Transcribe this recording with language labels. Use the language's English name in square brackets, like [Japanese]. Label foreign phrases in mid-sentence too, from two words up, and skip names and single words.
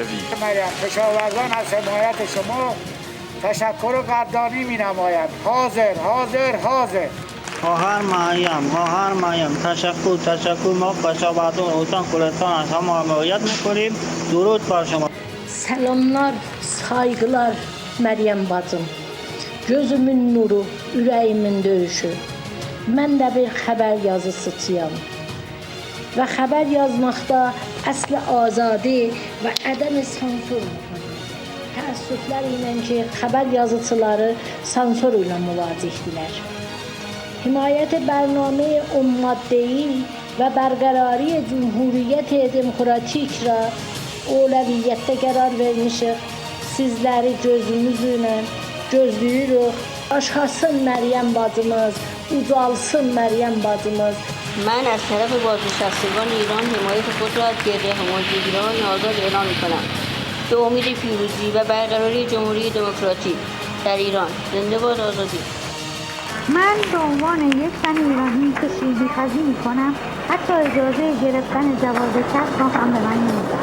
[Persian] مریم، کشاورزان از حمایت شما تشکر و قدردانی می نمایند. حاضر حاضر حاضر. خواهر مریم تشکر. ما کشاورزان استان کوهستان از شما حمایت میکنیم. درود بر شما. [Azerbaijani] Selamlar, saygılar Meryem bacım. Gözümün nuru, ürəyimin döyüşü. Mən də bir xəbər yazısıyam. Və xəbər yazmaqda əsli azadi və ədəm sansur təəssüflər ilə ki, xəbər yazıcıları sansur ilə müvacihdilər. [Persian] حمایت برنامه ام‌ماده‌ای و برقراری جمهوریت دموکراتیک را اولویت قرار vermişik. [Azerbaijani] Sizləri gözümüzlə gözləyirik. Aşkasın Meryem bacımız, ucalsın Meryem bacımız. [Persian] من از طرف بازنشستگان ایران حمایت خود را از گرد همایی ایران آزاد اعلام می‌کنم. به امید پیروزی و برقراری جمهوری دموکراتیک در ایران. زنده باد آزادی. من به عنوان یک زن ایرانی که شیرینی‌خواری می‌کنم حتی اجازه گرفتن جواز کسب را هم به من نمی‌دهند.